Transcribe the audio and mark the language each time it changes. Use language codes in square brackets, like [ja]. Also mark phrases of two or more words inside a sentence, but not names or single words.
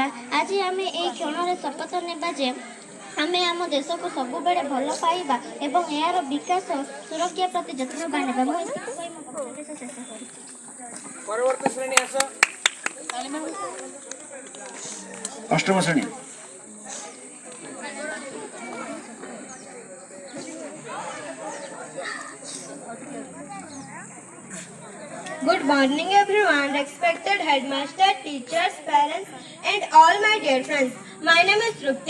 [or] ଆଜି ଆମେ ଏହି କ୍ଷଣରେ ଶପଥ ନେବା ଯେ ଆମେ ଆମ ଦେଶକୁ ସବୁବେଳେ ଭଲ ପାଇବା ଏବଂ ଏହାର ବିକାଶ ସୁରକ୍ଷା ପ୍ରତି ଯତ୍ନବାନ ହେବା। ମୁଁ ଏତିକି କହି ମୋ ବକ୍ତବ୍ୟ ଶେଷ କରୁଛି। ପରବର୍ତ୍ତୀ ଶ୍ରେଣୀ ଆସ। ଅଷ୍ଟମ ଶ୍ରେଣୀ। [en] Good morning everyone, respected headmaster, teachers, parents and all my dear friends. My name is Trupti.